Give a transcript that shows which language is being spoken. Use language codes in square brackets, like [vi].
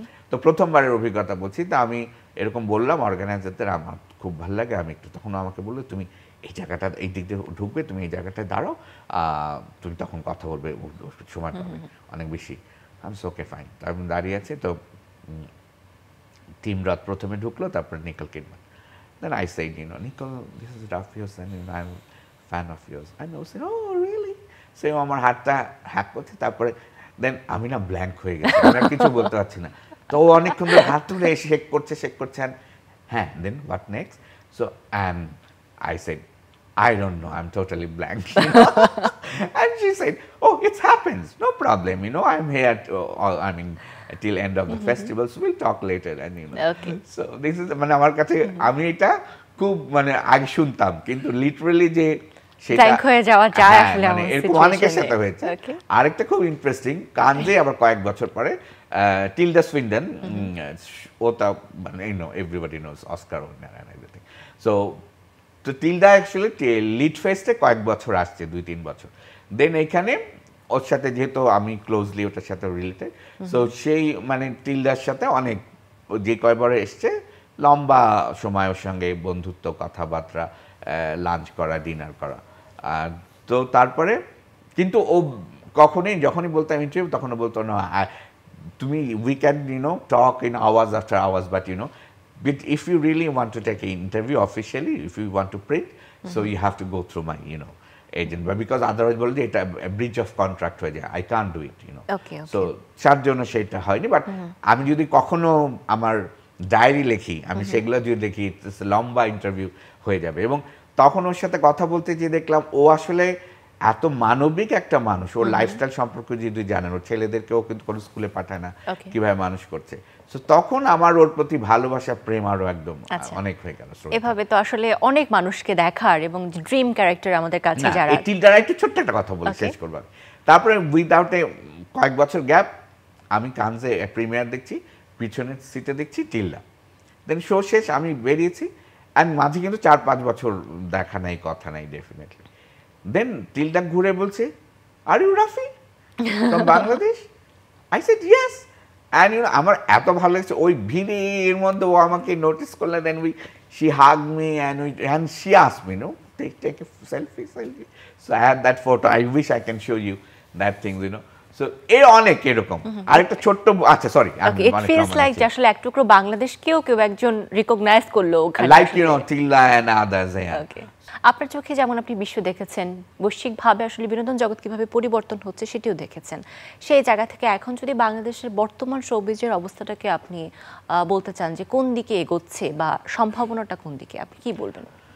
[bn] তো প্রথমবারের অভিজ্ঞতা বলছি। তা আমি এরকম বললাম অর্গানাইজারদের, আমার খুব ভালো লাগে, আমি একটু, তখন আমাকে বললো তুমি এই জায়গাটা, এই দিক দিয়ে ঢুকবে, তুমি এই জায়গাটায় দাঁড়াও, তুমি তখন কথা বলবে, সময় পাবে অনেক বেশি। আমি ওকে ফাইন। আমি দাঁড়িয়ে আছি, তো টিম রাত প্রথমে ঢুকলো, তারপরে নিকল Kidman. [en] Then I said, Nicole, this is Rafios, and I'm a fan of yours. And I said, oh, really? [bn] So আমার হাতটা হ্যাক করছে, তারপরে দেন আমি না ব্ল্যাঙ্ক হয়ে গেছি, আমি আর কিছু বলতে পারছি না। তো ও অনেকক্ষণ ধরে হাত তুলে শেক করছে, হ্যাঁ, [en] Then what next? So and I said, I don't know, I'm totally blank. And she said, oh, it happens, no problem, I'm here till end of the festival, so we'll talk later. And okay. So this is, [bn] মানে আমার কাছে, আমি এটা খুব মানে আগে শুনতাম, কিন্তু লিটারালি যে সেটা হয়ে যাওয়া যায় আসলে মানে এরকম অনেকের সাথে হয়েছে। আরেকটা খুব ইন্টারেস্টিং, কানজে আবার কয়েক বছর পরে টিলডা সুইন্ডন, ওটা মানে [en] Everybody knows, Oscar winner and everything. [bn] So তো টিলডা অ্যাকচুয়ালি লিড ফেস্টে কয়েক বছর আসছে, 2-3 বছর। দেন এখানে ওর সাথে যেহেতু আমি ক্লোজলি ওটার সাথে রিলেটেড, সো সেই মানে টিলডার সাথে অনেক, যে কয়বার এসছে, লম্বা সময় ওর সঙ্গে বন্ধুত্ব, কথাবার্তা, লাঞ্চ করা, ডিনার করা। তো তারপরে কিন্তু ও যখনই বলতাম ইন্টারভিউ, তখন বলতো না, তুমি [en] we can talk in hours after hours, [bn] but [en] But if you really want to take an interview officially, if you want to print, so you have to go through my, agent. But because otherwise [bn] বলতে এটা [en] breach of contract [bn] হয়ে যায়, [en] I can't do it, Okay. [bn] So তার জন্য সেটা হয়নি, but আমি যদি কখনো আমার ডায়েরি লিখি, আমি সেগুলো যদি দেখি লম্বা ইন্টারভিউ হয়ে যাবে। এবং তখন ওর সাথে কথা বলতে গিয়ে দেখলাম ও আসলে এত মানবিক একটা মানুষ, ওর লাইফস্টাইল সম্পর্কে যদি জানেন, ওর ছেলেদেরকেও কিন্তু কোনো স্কুলে পাঠায় না, কিভাবে মানুষ করছে। সো তখন আমার ওর প্রতি ভালোবাসা, প্রেম আরো একদম অনেক হয়ে গেল। এভাবে তো আসলে অনেক মানুষকে দেখার এবং ড্রিম ক্যারেক্টার আমাদের কাছে যারা। এই টিলটার একটু ছোট্ট একটা কথা বলে শেষ করব। তারপরে উইদাউট এ কয়েক বছর গ্যাপ আমি কানজে প্রিমিয়ার দেখছি, পিছনের সিটে দেখছি টিল্ডা, দেন শো শেষ, আমি বেরিয়েছি, অ্যান্ড মাঝে কিন্তু 4-5 বছর দেখা নাই, কথা নাই ডেফিনেটলি। [en] then Tilda [bn] ঘুরে বলছে, [en] Are you Rafi from Bangladesh? I said yes. [bn] And আমার এত ভালো লাগছে, ওই ভিড়ের মধ্যে ও আমাকে নোটিস করলে, [en] Then she hug me and she asked me, take a selfie. So I had that photo. I wish I can show you that thing, So [bn] অনেক এরকম। আরেকটা ছোট্ট, আচ্ছা সরি, [en] it feels like [bn] যে আসলে এক টুকরো বাংলাদেশকেও কেউ একজন রিকগনাইজ করলো ওখানে, [en] Like Tilda and others. [bn] ওকে, আপনার চোখে যেমন আপনি বিশ্ব দেখেছেন, বৈশ্বিকভাবে আসলে বিনোদন জগৎ কিভাবে পরিবর্তন হচ্ছে সেটিও দেখেছেন, সেই জায়গা থেকে এখন যদি বাংলাদেশের বর্তমান শোবিজের অবস্থাটাকে আপনি বলতে চান যে কোন দিকে এগোচ্ছে বা সম্ভাবনাটা কোন দিকে, আপনি কি বলবেন?